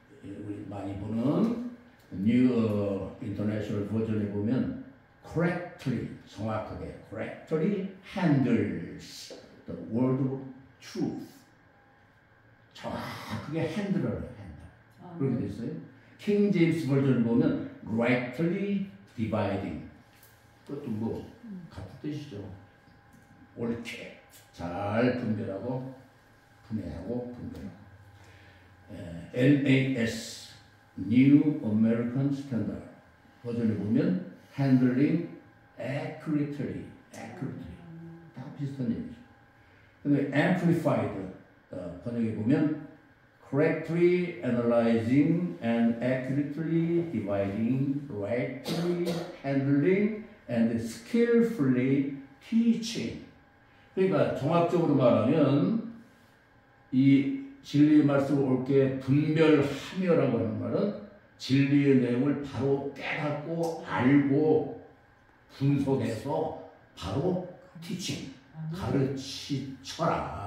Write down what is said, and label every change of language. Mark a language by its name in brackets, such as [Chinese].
[Korean] 우리 많이 보는 New International 버전에 보면 correctly 정확하게 [English] correctly handles the word of truth [Korean] 정확하게 핸들을 한다. 그렇게 됐어요. 킹 제임스 버전을 보면 rightly dividing. 그것도 뭐 같은 뜻이죠. 옳게 잘 분별하고 분해하고 분별하고. NAS New American Standard 버전을 보면 [English] handling accurately [Korean] 다 비슷한 얘기죠. 근데 [English] amplified [Korean] 번역에 보면 [English] correctly analyzing and accurately dividing, rightly handling and skillfully teaching. [Korean] 그러니까 종합적으로 말하면 이 진리의 말씀을 옳게 분별하며라고 하는 말은 진리의 내용을 바로 깨닫고 알고 분석해서 바로 teaching, 가르치쳐라.